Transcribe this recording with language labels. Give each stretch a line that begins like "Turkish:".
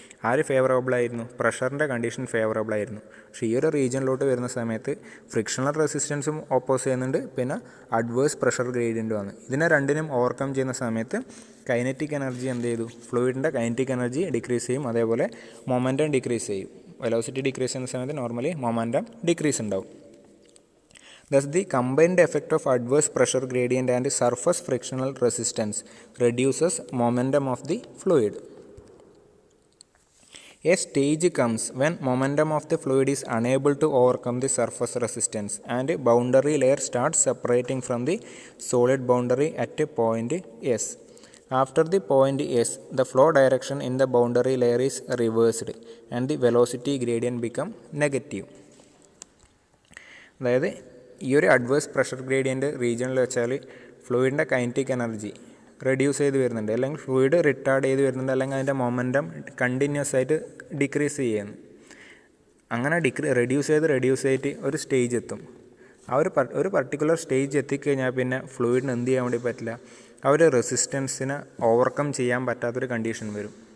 Malayalam: ആര് ഫേവറബിൾ ആയിരുന്നു, പ്രഷറിൻ്റെ condition favourable ആയിരുന്നു. പക്ഷേ ഈ ഒരു റീജിയനിലോട്ട് വരുന്ന സമയത്ത് ഫ്രിക്ഷണൽ റെസിസ്റ്റൻസും ഓപ്പോസ് ചെയ്യുന്നുണ്ട്, പിന്നെ അഡ്വേഴ്സ് പ്രഷർ ഗ്രേഡിയൻറ്റുമാണ്. ഇതിനെ രണ്ടിനും ഓവർകം ചെയ്യുന്ന സമയത്ത് കൈനറ്റിക് എനർജി എന്ത് ചെയ്തു, ഫ്ലൂയിഡിൻ്റെ കൈനറ്റിക് എനർജി ഡിക്രീസ് ചെയ്യും, അതേപോലെ മൊമെൻറ്റം ഡിക്രീസ് ചെയ്യും. വെലോസിറ്റി ഡിക്രീസ് ചെയ്യുന്ന സമയത്ത് നോർമലി മൊമെൻറ്റം ഡിക്രീസ് ഉണ്ടാവും.
English: Thus, the combined effect of adverse pressure gradient and surface frictional resistance reduces momentum of the fluid. A stage comes when momentum of the fluid is unable to overcome the surface resistance and boundary layer starts separating from the solid boundary at a point S. After the point S, the flow direction in the boundary layer is reversed and the velocity gradient become negative.
Malayalam: അതായത് ഈ ഒരു adverse pressure gradient റീജിയനിൽ വെച്ചാൽ ഫ്ലൂയിഡിൻ്റെ kinetic energy reduce ചെയ്ത് വരുന്നുണ്ട്, അല്ലെങ്കിൽ fluid retarded ചെയ്ത് വരുന്നുണ്ട്, അല്ലെങ്കിൽ അതിൻ്റെ മൊമെൻറ്റം കണ്ടിന്യൂസ് ആയിട്ട് ഡിക്രീസ് ചെയ്യുന്നു. അങ്ങനെ റെഡ്യൂസ് ചെയ്ത് ഒരു സ്റ്റേജ് എത്തും. ആ ഒരു പർട്ടിക്കുലർ സ്റ്റേജ് എത്തിക്കഴിഞ്ഞാൽ പിന്നെ ഫ്ലൂയിഡിന് എന്ത് ചെയ്യാൻ വേണ്ടി പറ്റില്ല, ആ ഒരു റെസിസ്റ്റൻസിനെ ഓവർകം ചെയ്യാൻ പറ്റാത്തൊരു കണ്ടീഷൻ വരും.